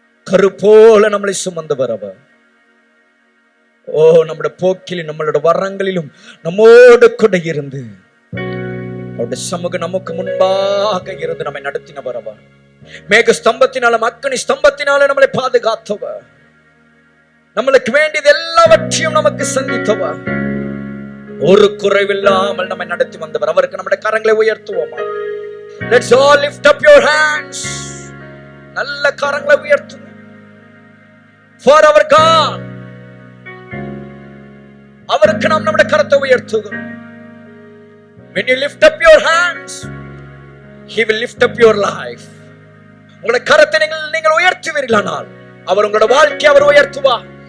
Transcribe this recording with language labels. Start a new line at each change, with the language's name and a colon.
Tamil: கருப்போல நம்மளை சுமந்தவர் அவர். ஓ நம்முடைய போக்கிலும் நம்மளோட வரங்களிலும் நம்மோடு கூட இருந்து அவருடைய சமூகம் நமக்கு முன்பாக இருந்து நம்மை நடத்தினவர் அவர். மேக ஸ்தம்பத்தினாலும் அக்கினி ஸ்தம்பத்தினாலும் நம்மளை பாதுகாத்தவர். நம்மளுக்கு வேண்டியது எல்லாவற்றையும் நமக்கு சந்தித்தவர். ஒரு குறைவில்லாமல் நம்மை நடத்தி வந்தவர். அவருக்கு நம்முடைய கரங்களை உயர்த்துவோமா?
English: Let's all lift up your hands.
Tamil: நல்ல கரங்களை உயர்த்துங்க.
English: For our God.
Tamil: அவருக்கு நாம் நம்முடைய கரத்தை உயர்த்துகிறோம்.
English: When you lift up your hands, He will lift up your life.
Tamil: உங்களுடைய கரத்தை நீங்கள் உயர்த்துவீர்களானால் அவர் உங்களுடைய வாழ்க்கையை அவர் உயர்த்துவார்.